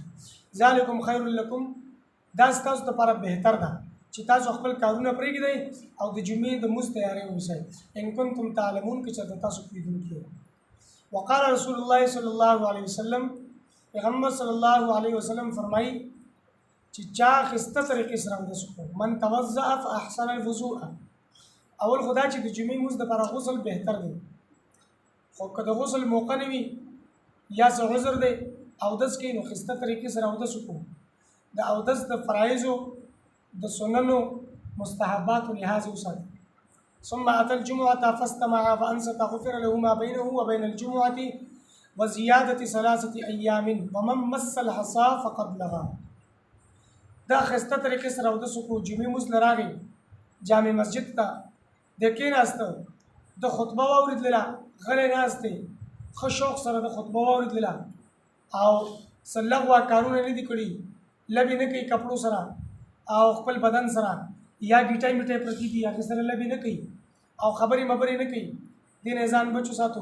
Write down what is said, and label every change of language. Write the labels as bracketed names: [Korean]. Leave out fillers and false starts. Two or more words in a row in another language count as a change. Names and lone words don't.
[Arabic] ذلکم خیر لکم، [Pashto] دا ستاسو دپاره بهتر ده چې تاسو خپل کارونه پرېږدئ او د جمعې د مونځ تیاری ونیسئ [Arabic] ان کنتم تعلمون [Pashto] که چېرته تاسو پوهېدونکي یئ. [Arabic] وقال رسول الله صلی الله علیه وسلم، [Pashto] پیغمبر [Arabic] صلی الله علیه وسلم [Pashto] فرمایي چې چا ښایسته طریقې سره اودس وکړو، [Arabic] من توضأ فاحسن الوضوء. [Pashto] اول خو دا چې د جمعې مونځ دپاره غسل بهتر دی، خو که د غسل موقع نه وي یا څه عذر دی اودس کوي نو ښایسته طریقې سره اودس وکړو. د اودس د فرایضو د سننو مستحباتو لحاظ وساتي. [Arabic] ثم اتى الجمعه فاستمع فانصت غفر له ما بينه وبين الجمعه وزياده 3 ايام ومن مس الحصى فقد لغى. [Pashto] دا خسته طریقې سره اودس وکړو، جمعې مونځ له راغی جامع مسجد ته د کېناسته، د خطبه واورېدله، غلی ناست دی، ښه شوق سره د خطبه واورېدله او څه لغوه کارونه نه دي کړي، لبې نه کوي کپړو سره او خپل بدن سره یا ګیټای میټای پرتې دي هغې سره لبې نه کوي او خبرې مبرې نه کوي، دې نه ځان بچو ساتو.